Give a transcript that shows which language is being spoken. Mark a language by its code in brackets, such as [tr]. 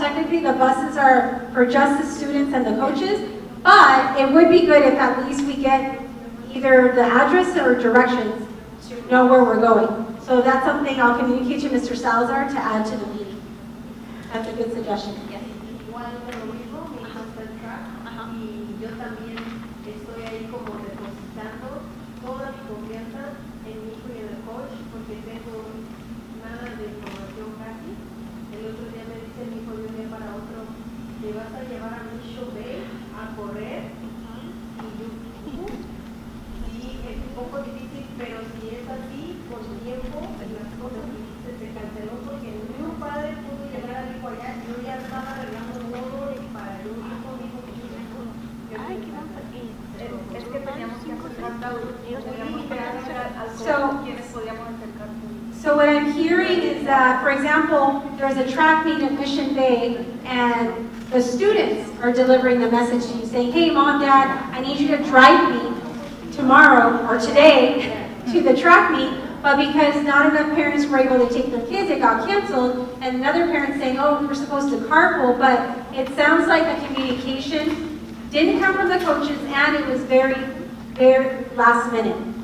[en] Technically, the buses are for just the students and the coaches, but it would be good if at least we get either the address or directions to know where we're going. So that's something I'll communicate to Mr. Salazar to add to the meeting. That's a good suggestion. Yes. [es] Igual de lo mismo, mi hijo está en track y yo también estoy ahí como depositando toda mi confianza en mi hijo y en el coach porque tengo nada de información casi. El otro día me dice mi hijo de un día para otro, te vas a llevar a Mission Bay a correr y yo, sí, es un poco difícil, pero si es así, con tiempo, las cosas se canceló porque ni un padre pudo llevar al hijo allá. Yo ya estaba arreglando todo para yo ir con mi hijo. Es que teníamos que acercar quienes podíamos acercar. [en] So what I'm hearing is that, for example, there's a track meet at Mission Bay, and the students are delivering the message to you saying, hey, Mom, Dad, I need you to drive me tomorrow or today to the track meet, but because not enough parents were able to take their kids, it got canceled, and another parent saying, oh, we're supposed to carpool, but it sounds like the communication didn't come from the coaches, and it was very, very last minute.